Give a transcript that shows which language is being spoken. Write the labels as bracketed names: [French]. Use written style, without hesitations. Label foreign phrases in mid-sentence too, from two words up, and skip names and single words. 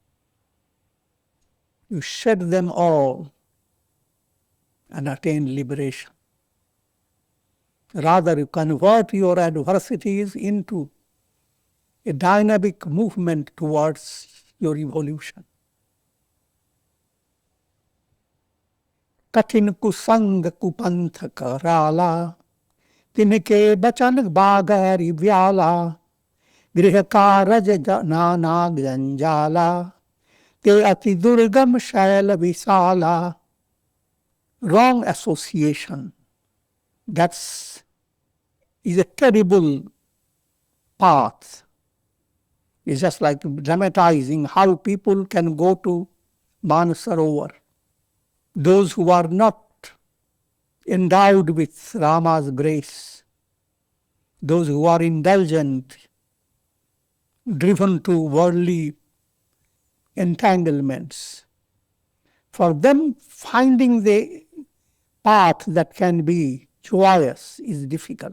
[English] You shed them all and attain liberation. Rather, you convert your adversities into a dynamic movement towards your evolution. [Awadhi] कठिन कुसंग कुपंथ कराला, तिन्ह के बचन बाघ हरि ब्याला, गृह कारज नाना जंजाला, ते अति दुर्गम सैल बिसाला. [English] Wrong association. Is a terrible path. It's just like dramatizing how people can go to Manasarovar. Those who are not endowed with Rama's grace, those who are indulgent, driven to worldly entanglements, for them finding the path that can be joyous is difficult.